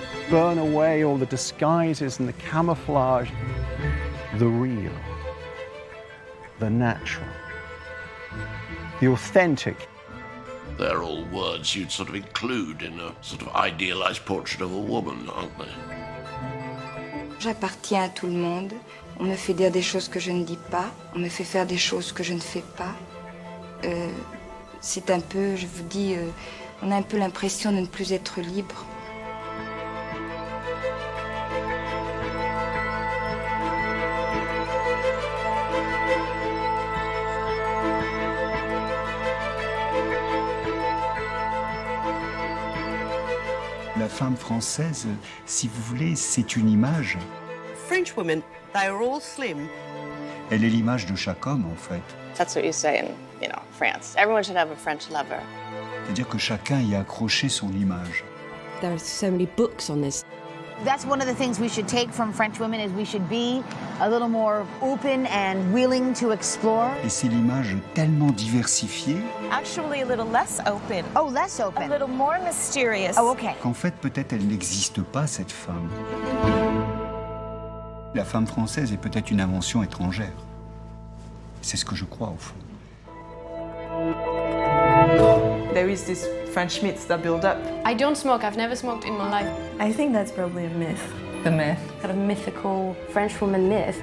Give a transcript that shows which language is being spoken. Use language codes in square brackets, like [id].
[en] Burn away all the disguises and the camouflage, the real, the natural, the authentic. They're all words you'd sort of include in a sort of idealized portrait of a woman, aren't they? [fr] J'appartiens à tout le monde. On me fait dire des choses que je ne dis pas. On me fait faire des choses que je ne fais pas. C'est un peu, je vous dis, on a un peu l'impression de ne plus être libre. La femme française, si vous voulez, c'est une image. [en] French women, they are all slim. [fr] Elle est l'image de chaque homme, en fait. [en] That's what you say in, France. Everyone should have a French lover. [fr] C'est-à-dire que chacun y a accroché son image. [en] There are so many books on this. That's one of the things we should take from French women is we should be a little more open and willing to explore. [fr] Et c'est l'image tellement diversifiée. [en] Actually, a little less open. Oh, less open. A little more mysterious. Oh, okay. [fr] Qu'en fait, peut-être elle n'existe pas, cette femme. La femme française est peut-être une invention étrangère. C'est ce que je crois, au fond. [en] There is this French myths that build up. I don't smoke. I've never smoked in my life. I think that's probably a myth. The myth. Kind of mythical French woman myth.